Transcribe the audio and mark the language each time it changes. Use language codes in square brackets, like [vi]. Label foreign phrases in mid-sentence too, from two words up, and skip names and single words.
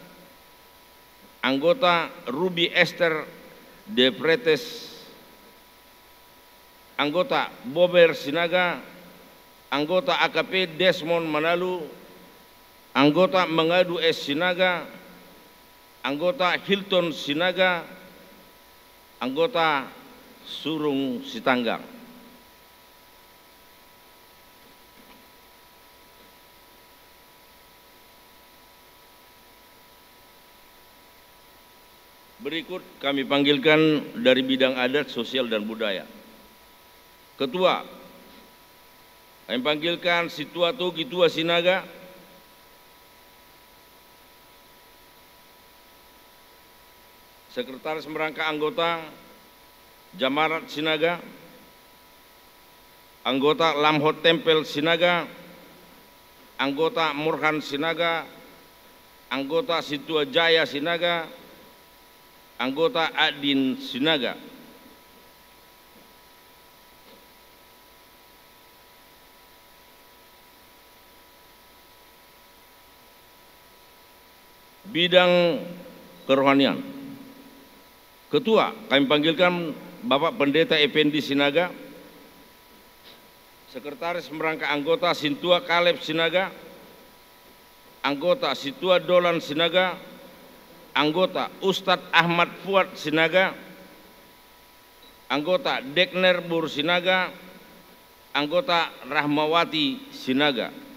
[id] Anggota Ruby Esther De Pretes, Anggota Bober Sinaga, Anggota AKP Desmond Manalu, Anggota Mengadu S Sinaga, Anggota Hilton Sinaga, Anggota Surung Sitanggang. Berikut kami panggilkan dari bidang adat, sosial, dan budaya. Ketua, kami panggilkan Situatu Kitua Sinaga, Sekretaris Merangkap Anggota Jamarat Sinaga, Anggota Lamhot Tempel Sinaga, Anggota Murhan Sinaga, Anggota Situa Jaya Sinaga, Anggota Adin Sinaga. Bidang kerohanian. Ketua, kami panggilkan Bapak Pendeta Effendi Sinaga, Sekretaris Merangkap Anggota Sintua Kaleb Sinaga, Anggota Situa Dolan Sinaga, Anggota Ustadz Ahmad Fuad Sinaga, Anggota Dekner Bur Sinaga, Anggota Rahmawati Sinaga.